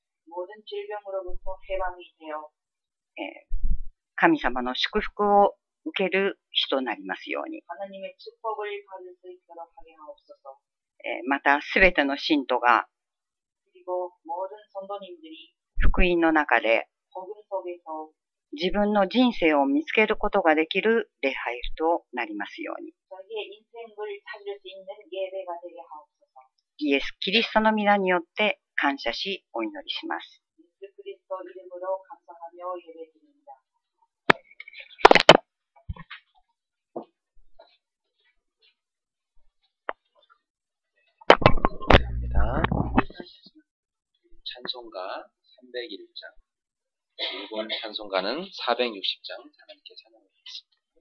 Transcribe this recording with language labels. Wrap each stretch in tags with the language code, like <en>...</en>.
<ko>모든 질병으로부터 해방이 되어</ko> <ja>神様の祝福を受ける人となりますように。</ja> <ko>하나님의 축복을 받을 수 있도록 하게 하옵소서.</ko> <ja>またすべての信徒が</ja> <ko>그리고 모든 성도님들이</ko> <ja>福音の中で</ja> <ko>복음 속에서</ko> <ja>自分の人生を見つけることができる礼拝となりますように。</ja> <ko>자기의 인생을 찾을 수 있는 예배가 되게 하옵소서.</ko> <ja>イエス・キリストの皆によって感謝しお祈りします。</ja> <ko>예수 그리스도 이름으로 감사하며 예배드립니다. 찬송가 301장, 일본 찬송가는 460장 하나님께 찬양하겠습니다.</ko>